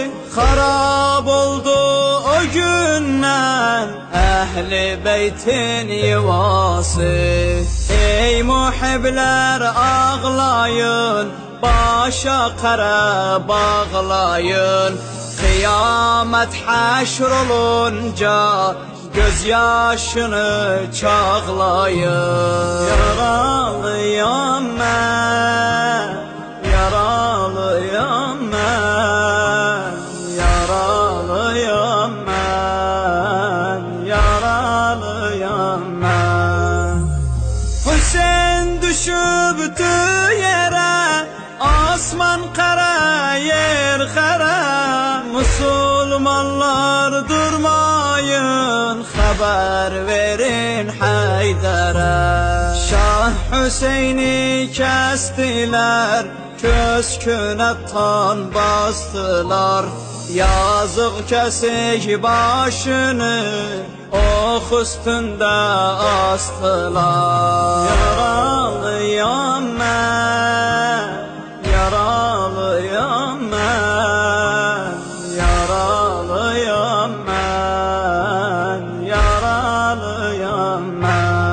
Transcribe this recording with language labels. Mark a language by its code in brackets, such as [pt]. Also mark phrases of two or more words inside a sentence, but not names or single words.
[tr] Harap oldu o günden Ehli beytin yuvası. Ey muhibler ağlayın, başa kara bağlayın. Kıyamet haşr olunca gözyaşını çağlayın. [az] Yaralıyam mən, yaralıyam mən, yaralıyam mən, yaralıyam mən. [tr] Hüseyin düşübdü yere, asman kara yer kara. Müslümanlar durmayın, haber verin Haydar'a. Şah Hüseyin'i kestiler, kösküne tan bastılar. Yazık kesik başını, ok üstünde astılar. [az] Yaralıyam mən, yaralıyam mən, yaralıyam mən, yaralıyam mən.